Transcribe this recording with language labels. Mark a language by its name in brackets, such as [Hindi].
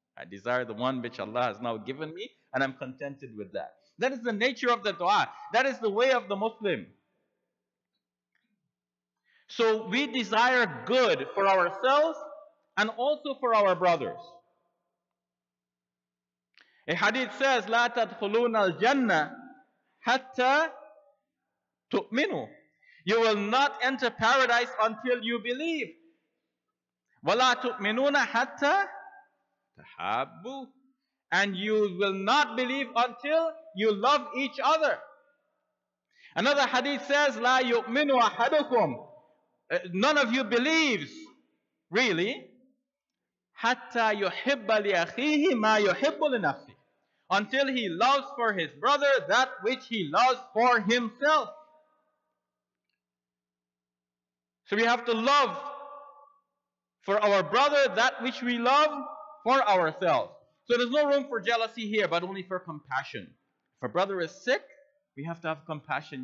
[English] I desire the one which Allah has now given me. And I'm contented with that. That is the nature of the dua. That is the way of the Muslim. So we desire good for ourselves and also for our brothers. A hadith says, [Arabic] لا تدخلون الجنة حتى تؤمنوا. [English] You will not enter paradise until you believe. [Arabic] ولا تؤمنون حتى تحابوا. [English] And you will not believe until you love each other. Another hadith says, [Arabic] لا يؤمن أحدكم. [English] None of you believes, really, [Arabic] حتى يحب لأخيه ما يحب لنفسه. [English] Until he loves for his brother that which he loves for himself. So we have to love for our brother that which we love for ourselves. So there's no room for jealousy here, but only for compassion. If a brother is sick, we have to have compassion.